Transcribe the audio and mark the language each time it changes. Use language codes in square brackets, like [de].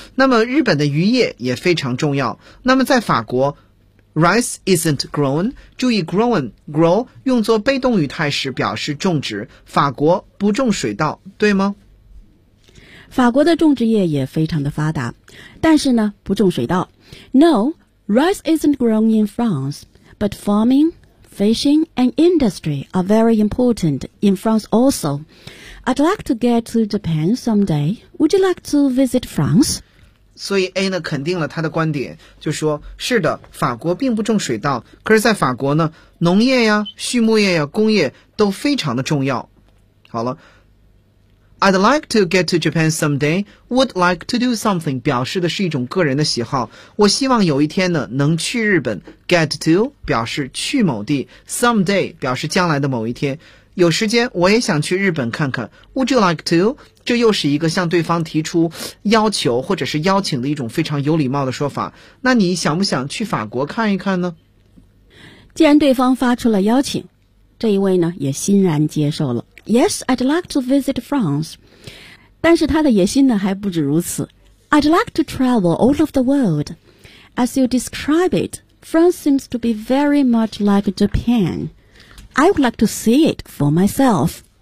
[zh] 那么，日本的渔业也非常重要。那么，在法国。 [en] Rice isn't grown. [zh] 注意 grown, grow 用作被动语态时表示种植。法国不种水稻，对吗？法国的种植业也非常的发达，但是呢，不种水稻。 [en] No, rice isn't grown in France, but farming, fishing, and industry are very important in France also. I'd like to get to Japan someday. Would you like to visit France? [zh] 所以 A 呢肯定了他的观点，就说是的，法国并不种水稻，可是在法国呢，农业呀、畜牧业呀、工业都非常的重要。 [en] 好了 ，I'd like to get to Japan someday. Would like to do something [zh] 表示的是一种个人的喜好。我希望有一天呢能去日本。Get to 表示去某地 ，someday 表示将来的某一天。有时间我也想去日本看看。 [en] Would you like to? [zh] 这又是一个向对方提出要求或者是邀请的一种非常有礼貌的说法。那你想不想去法国看一看呢？既然对方发出了邀请，这一位呢也欣然接受了。 [en] Yes, I'd like to visit France. [zh] 但是他的野心呢还不止如此。 [en] I'd like to travel all of the world. As you describe it, France seems to be very much like Japan. I would like to see it for myself.